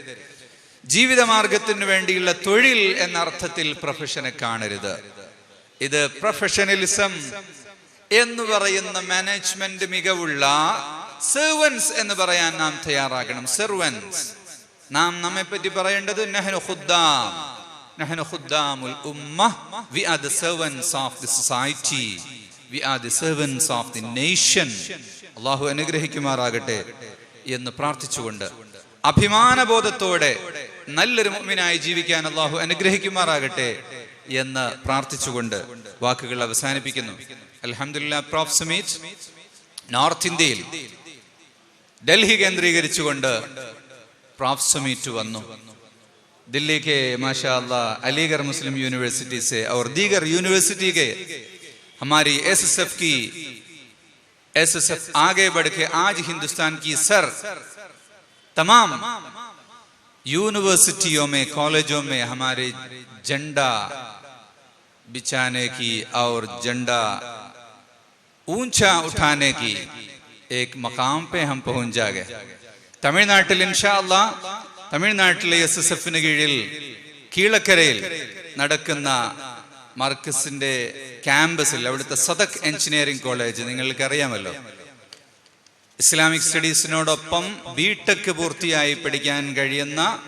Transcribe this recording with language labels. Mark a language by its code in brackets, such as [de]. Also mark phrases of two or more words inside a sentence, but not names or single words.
[ml] ജീവിതമാർഗത്തിന് വേണ്ടിയുള്ള തൊഴിൽ എന്ന അർത്ഥത്തിൽ പ്രൊഫഷനെ കാണരുത്. ഇത് പ്രൊഫഷണലിസം എന്ന് പറയുന്ന മാനേജ്മെന്റ് മികവുള്ള സെർവൻസ് എന്ന് പറയാൻ നാം തയ്യാറാകണം. സെർവൻസ്. നാം നമ്മെ പറ്റി പറയേണ്ടത് [ar] نحن خدام الأمة. [en] We are the servants of the society. We are the servants of the nation. [ml] അല്ലാഹു അനുഗ്രഹിക്കുമാറാകട്ടെ എന്ന് പ്രാർത്ഥിച്ചുകൊണ്ട് അഭിമാനബോധത്തോടെ നല്ലൊരു മുഅ്മിനായി ജീവിക്കാൻ അല്ലാഹു അനുഗ്രഹിക്കുമാറാകട്ടെ എന്ന് പ്രാർത്ഥിച്ചുകൊണ്ട് വാക്കുകൾ അവസാനിപ്പിക്കുന്നു. അൽഹംദുലില്ലാഹ്, പ്രോഫ് സമീറ്റ് നോർത്ത് ഇന്ത്യയിൽ ഡൽഹി കേന്ദ്രീകരിച്ചുകൊണ്ട് [hi] प्रोफ समीट वनु दिल्ली के माशाअल्लाह अलीगढ़ मुस्लिम यूनिवर्सिटी से और दीगर यूनिवर्सिटी के हमारी एसएसएफ आगे बढ़ के आज हिंदुस्तान की सर तमाम यूनिवर्सिटियों में कॉलेजों में हमारे झंडा बिछाने की और झंडा ऊंचा उठाने की एक मकाम पे हम पहुंच जाएंगे. [ml] തമിഴ്നാട്ടിൽ [ar] إن شاء الله [ml] തമിഴ്നാട്ടിലെ എസ്എസ്എഫിന് കീഴിൽ കീഴക്കരയിൽ നടക്കുന്ന മർക്കസിന്റെ ക്യാമ്പസിൽ അവിടുത്തെ സദക് എഞ്ചിനീയറിംഗ് കോളേജ് നിങ്ങൾക്ക് അറിയാമല്ലോ, ഇസ്ലാമിക് സ്റ്റഡീസിനോടൊപ്പം ബിടെക് പൂർത്തിയായി പഠിക്കാൻ കഴിയുന്ന